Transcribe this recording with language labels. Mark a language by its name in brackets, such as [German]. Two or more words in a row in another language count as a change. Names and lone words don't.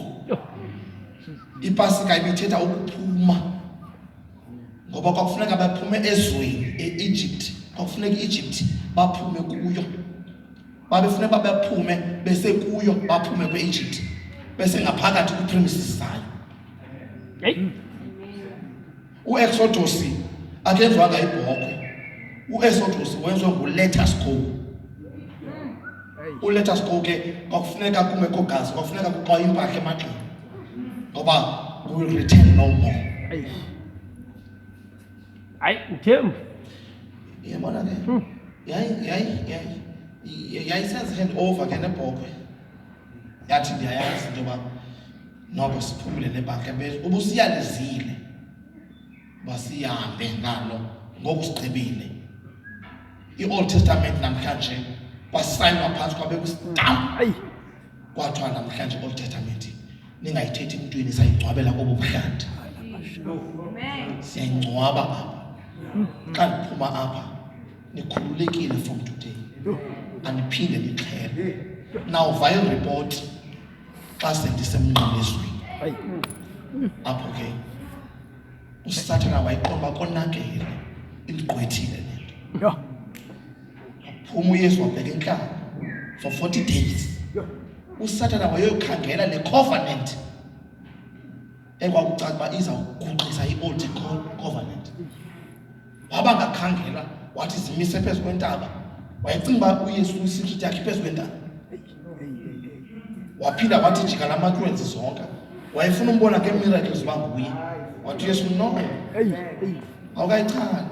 [Xhosa] Ipasika ibithetha ukuphuma ngoba kwakufuneka baphume ezweni e-Egypt, kwakufuneka i-Egypt baphume kuyo, babefuneka baphume bese kuyo baphume kwe-Egypt bese ngaphakathi kwi-premises zayo. U-Exodus akenziwanga ibhokwe, u-Exodus wenziwe ngu- [English] let us go. [Xhosa] U- [English] let us go [Xhosa] ke kwakufuneka kungekho gazi, kwakufuneka kuqwa impahla emagxeni ngoba [English] we will return no more. [Xhosa] Tim. Yabona ke yayisenza [English] hand over [Xhosa] ke nebhokwe yathi ndiyayazi into yoba noko siphumile nebandla bethu ubusiyalizile basihambe ngalo ngoku sigqibile. I-Old Testament namhlanje kwasayinwa phantsi kwabekwa istamp kwathiwa namhlanje i-Old Testament ningayithethi emntwini sayingcwabela kobu buhlanti. Siyayingcwaba apha xa ndiphuma apha nikhululekile [English] from today [Xhosa] aniphinde nixhele. Now vile report xa sendisemnqamlezweni apho ke uSathana wayiqomba konakele imgqwethile lento. Phuma uYesu wabheka entlanga [English] for 40 days. [Xhosa] uSathana wayokhangela le covenant ekwakucaca uba izawuguqisa i- [English] old covenant. [Xhosa] Waba ngakhangela wathi zimise phezu kwentaba wayecinga uba uYesu isecret yakhe phezu kwentaba. Waphinda wathi jika lamakwenzi zonke. Wayefuna umbona ngemiracles uba nguye. Wathi uYesu no. Awukayichana.